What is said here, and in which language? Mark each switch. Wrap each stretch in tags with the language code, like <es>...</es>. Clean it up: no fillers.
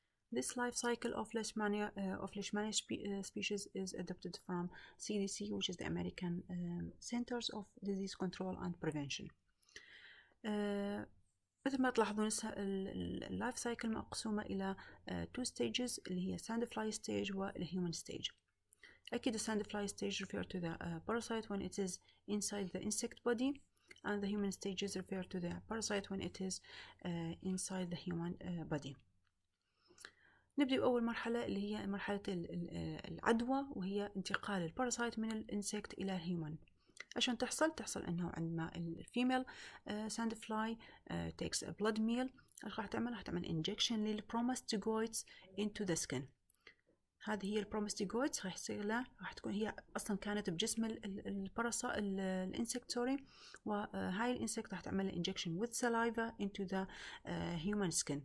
<en>This life cycle of Lishmania species is adapted from CDC, which is the American Centers of Disease Control and Prevention.</en> <ar>مثل ما تلاحظون اللايف سايكل مقسومة إلى</ar> <en>two stages</en> <ar>اللي هي</ar> <en>sandfly stage</en> <ar>والhuman stage.</ar> <en>أكيد the sandfly stage refer to the parasite when it is inside the insect body, and the human stages refer to the parasite when it is inside the human body.</en> <ar>نبدأ بأول مرحلة اللي هي مرحلة العدوى، وهي انتقال الباراسايت من الانسكت إلى الهيومن. عشان تحصل إنه عندما الفيميل</ar> <en>sandfly takes a blood meal،</en> <ar>راح تعمل injection للبروماستيجويدز</ar> <en>into the skin.</en> <ar>هذه هي البروماستيجويدز راح يصير لها، راح تكون هي أصلا كانت بجسم الانسكت وهاي الانسكت راح تعمل injection</ar> <en>with saliva into the human skin.</en>